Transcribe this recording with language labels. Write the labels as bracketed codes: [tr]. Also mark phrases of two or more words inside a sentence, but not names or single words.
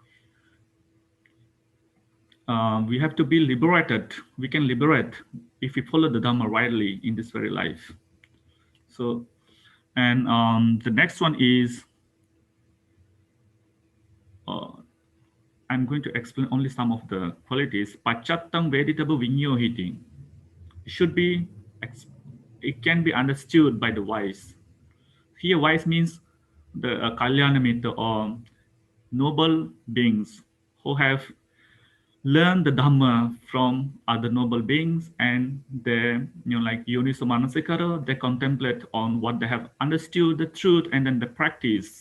[en] We have to be liberated. We can liberate if we follow the Dhamma rightly in this very life. So, and the next one is, I'm going to explain only some of the qualities. [pi] Paccattam veditaba vinyohiti. [en] It can be understood by the wise. Here, wise means the [pi] Kalyana Mitra, [en] or noble beings who have learn the Dhamma from other noble beings, and they, [pi] Yoniso Manasikara, [en] they contemplate on what they have understood, the truth, and then the practice.